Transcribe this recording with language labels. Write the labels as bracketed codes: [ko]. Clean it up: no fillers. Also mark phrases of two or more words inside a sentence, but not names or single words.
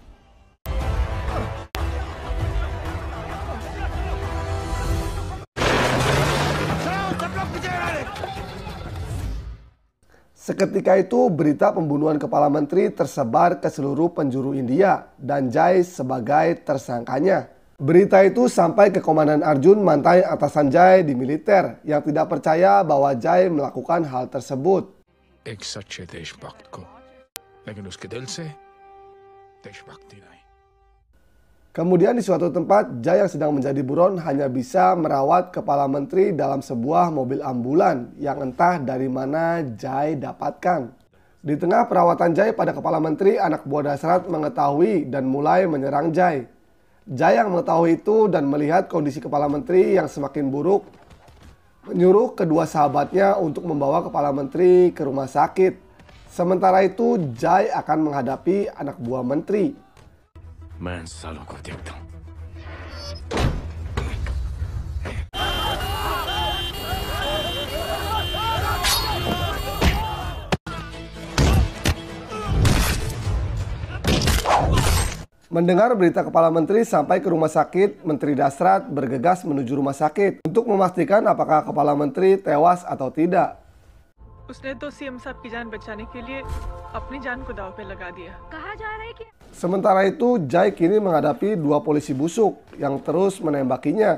[id] Seketika itu berita pembunuhan Kepala Menteri tersebar ke seluruh penjuru India dan Jai sebagai tersangkanya. Berita itu sampai ke Komandan Arjun, mantan atasan Jai di militer, yang tidak percaya bahwa Jai melakukan hal tersebut. [hi] एक सच्चे देशभक्त को, लेकिन उसके दिल से देशभक्ति नहीं. [id] Kemudian di suatu tempat, Jai yang sedang menjadi buron hanya bisa merawat Kepala Menteri dalam sebuah mobil ambulan yang entah dari mana Jai dapatkan. Di tengah perawatan Jai pada Kepala Menteri, anak buah Dasrat mengetahui dan mulai menyerang Jai. Jai yang mengetahui itu dan melihat kondisi Kepala Menteri yang semakin buruk, menyuruh kedua sahabatnya untuk membawa Kepala Menteri ke rumah sakit. Sementara itu, Jai akan menghadapi anak buah Menteri. [hi] मैं इन सालों को देखता हूं. [id] Mendengar berita Kepala Menteri sampai ke rumah sakit, Menteri Dasrat bergegas menuju rumah sakit untuk memastikan apakah Kepala Menteri tewas atau tidak. [hi] उसने तो सीएम साहब की जान बचाने के लिए अपनी जान को दांव पे लगा दिया। कहा जा रहा है कि [id] Sementara itu, Jai kini menghadapi 2 polisi busuk yang terus menembakinya.